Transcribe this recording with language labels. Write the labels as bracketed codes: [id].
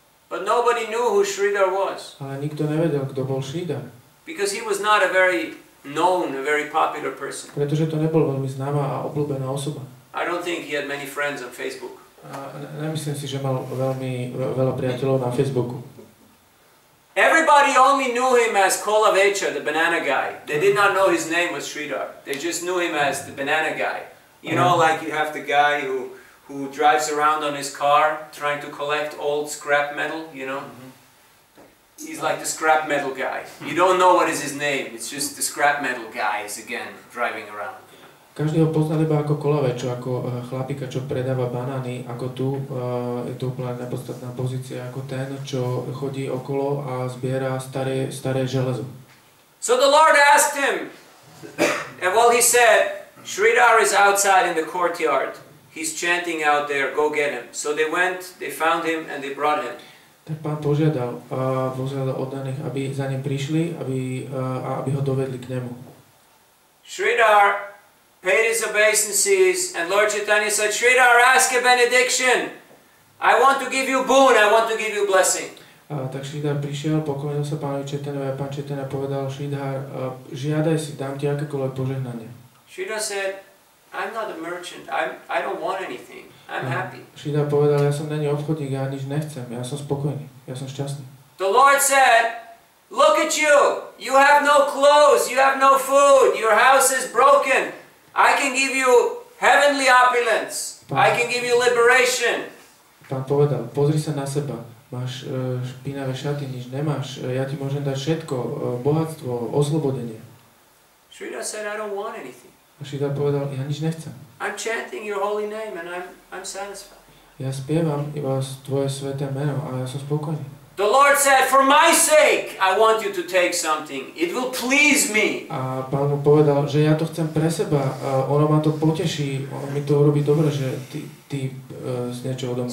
[en] But nobody knew who Sridhar was. [sk] Ale nikto nevedel, kto bol Sridhar. [en] Because he was not a very known, a very popular person. [sk] Pretože to nebol veľmi známa a obľúbená osoba. [en] I don't think he had many friends on Facebook. [sk] A nemyslím si, že mal veľmi veľa priateľov na Facebooku. [en] Everybody only knew him as Kolavecha, the banana guy. They did not know his name was Sridhar. They just knew him as the banana guy. You know, like you have the guy who drives around on his car trying to collect old scrap metal, you know? He's like the scrap metal guy. You don't know what is his name. It's just the scrap metal guy is again driving around. [sk] Každý ho poznal iba ako kolavečo, ako chlapíka, čo predáva banány, ako tu je to úplne nepodstatná pozícia, ako ten, čo chodí okolo a zbiera staré železo. [en] So the Lord asked him, and well, he said, Sridhar is outside in the courtyard. He's chanting out there, go get him. So they went, they found him, and they brought him. [sk] Tak pán požiadal oddaných, aby za ním prišli, aby ho dovedli k nemu. [en] Sridhar paid his obeisances, and Lord Chaitanya said, Sridhar, ask a benediction. I want to give you boon, I want to give you blessing. [sk] Tak Sridhar prišiel, poklonil sa pánovi Chaitanovi a pán Chaitanya povedal, Sridhar, žiadaj si, dám ti akékoľvek požehnanie. [en] Sridhar said, I'm not a merchant, I don't want anything, I'm happy. [sk] Sridhar povedal, ja som není obchodník, ja nič nechcem, ja som spokojný, ja som šťastný. [en] The Lord said, look at you, you have no clothes, you have no food, your house is broken. I can give you heavenly opulence. I can give you liberation. [sk] Pán povedal, pozri sa na seba. Máš špinavé šaty, nič nemáš. Ja ti môžem dať všetko, bohatstvo, oslobodenie. [en] Sridhar said, I don't want anything. [sk] A Sridhar povedal, ja nič nechcem. [en] I'm chanting your holy name and I'm satisfied. [sk] Ja spievam iba tvoje sveté meno a ja som spokojný. [en] The Lord said, for my sake, I want you to take something. It will please me. [sk] A Pán mu povedal, že ja to chcem pre seba, ono ma to poteší, ono mi to urobí dobre, že ty z niečoho odo mňa.